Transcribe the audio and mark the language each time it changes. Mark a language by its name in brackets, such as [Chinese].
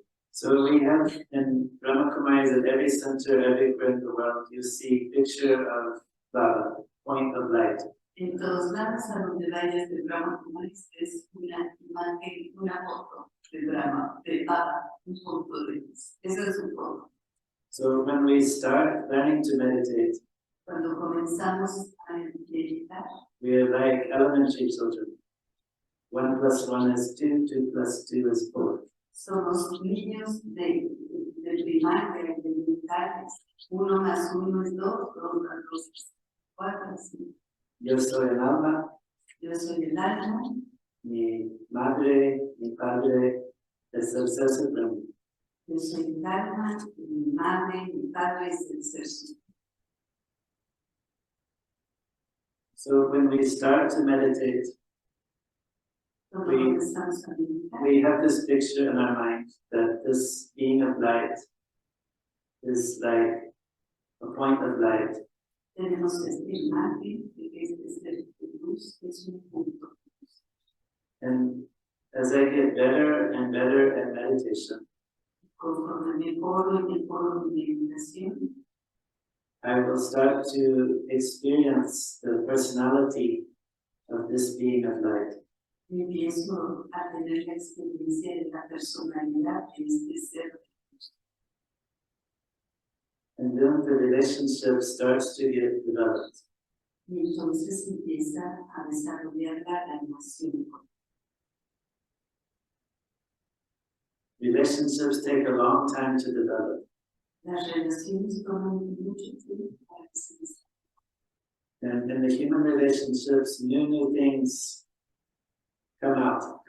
[English] So we have in Brahma Kumaris at every center, everywhere in the world, you see picture of Baba, point of light. [Spanish] En todos lados a donde vayas de Brahma Kumaris es una imagen, una foto de Brahma, de Baba, un punto de luz. Esa es su foto. [English] So when we start learning to meditate, [Spanish] Cuando comenzamos a meditar, [English] we are like elementary children. 1 plus 1 is 2, 2 plus 2 is 4. [Spanish] somos niños de primaria, de militares. 1 más 1 es 2, 2 más 2 es 4, 5. Yo soy el alma, Yo soy el alma, mi madre, mi padre, es el ser supremo. yo soy el alma, mi madre, mi padre es el ser supremo. [English] So when we start to meditate, [Spanish] Cuando comenzamos a meditar, [English] we have this picture in our mind that this being of light is like a point of light. [Spanish] tenemos esta imagen de que este ser de luz es un punto. [English] And as I get better and better at meditation, [Spanish] Conforme mejoro y mejoro mi meditación, [English] I will start to experience the personality of this being of light. [Spanish] empiezo a tener la experiencia de la personalidad de este ser. [English] And then the relationship starts to get developed. [Spanish] Y entonces empieza a desarrollar la relación. [English] Relationships take a long time to develop. [Spanish] Las relaciones toman mucho tiempo para que se desarrollen. [English] And in the human relationships, new things come out.